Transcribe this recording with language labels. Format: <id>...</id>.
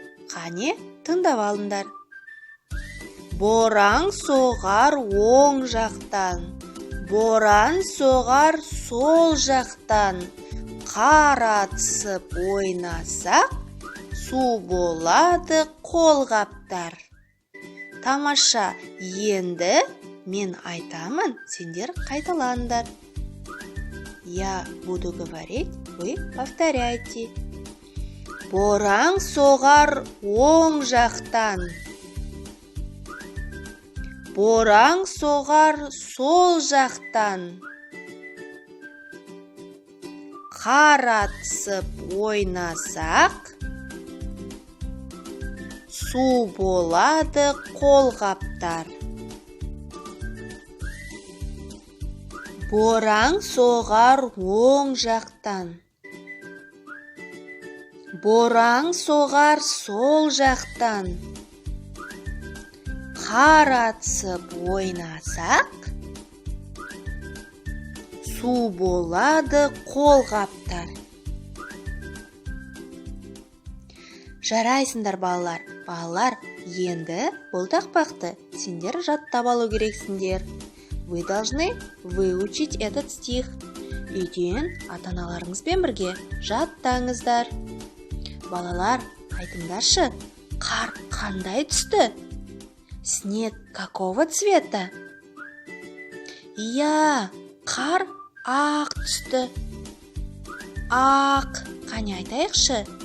<kk>Қане, тыңдап алыңдар. Боран соғар оң жақтан, боран соғар сол жақтан. Қар атысып ойнасақ, су болады қолғаптар. Тамаша, енді мен айтамын, сендер қайталаңдар.</kk> <ru>Я буду говорить, вы повторяйте.</ru> <kk>Боран соғар оң жақтан, боран соғар сол жақтан. Қар атысып ойнасақ, су болады қолғаптар. Боран соғар оң жақтан, боран соғар сол жақтан. Қар атысып ойнасақ, су болады қолғаптар. Жарайсыңдар балалар. Балалар, енді бұл тақпақты сендер жаттап алу керексіңдер.</kk> <ru>Вы должны выучить этот стих.</ru> <kk>Үйден ата-аналарыңызбен бірге жаттаңыздар. Балалар, айтыңдаршы, қар қандай түсті?</kk> <ru>Снег какого цвета?</ru> <kk>Иә, қар ақ түсті. Ақ. Қане айтайықшы?</kk>